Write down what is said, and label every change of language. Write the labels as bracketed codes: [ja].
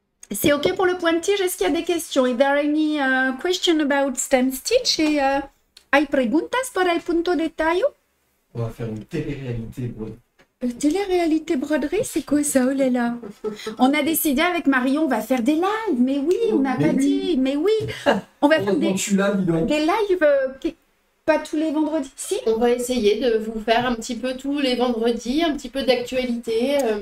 [fr] C'est ok pour le point de tige. Est-ce qu'il y a des questions? [en] Is there any question about stem stitch? [es] Et hay preguntas para el punto de tallo? [fr] On va faire une télé-réalité. Télé-réalité broderie, c'est quoi ça? Oh là là. On a décidé avec Marion, on va faire des lives. Mais oui, on n'a pas dit. Mais oui, on va faire des lives. Pas tous les vendredis. Si. On va essayer de vous faire un petit peu tous les vendredis, un petit peu d'actualité.